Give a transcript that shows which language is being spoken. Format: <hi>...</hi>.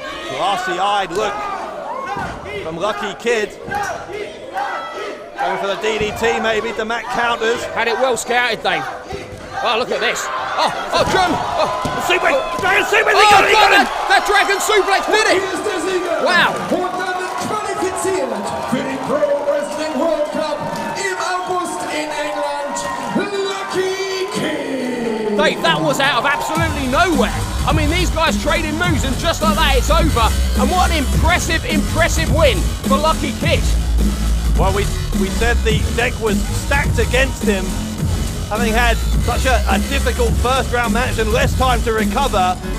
<en>Glassy-eyed look from Lucky Kid. Going for the DDT maybe, the Mack counters. Had it well scouted, Dave. Oh, look at this. Oh, German. The suplex, Dragon suplex, he got it. That Dragon suplex did it. Wow.</en> <de>Und damit qualifiziert für die Pro Wrestling World Cup im August in England, Lucky Kid.</de> <en>Dave, that was out of absolutely nowhere. I mean, these guys trading moves, and just like that, it's over. And what an impressive win for Lucky Kid. Well, we said the deck was stacked against him, having had such a difficult first round match and less time to recover.</en>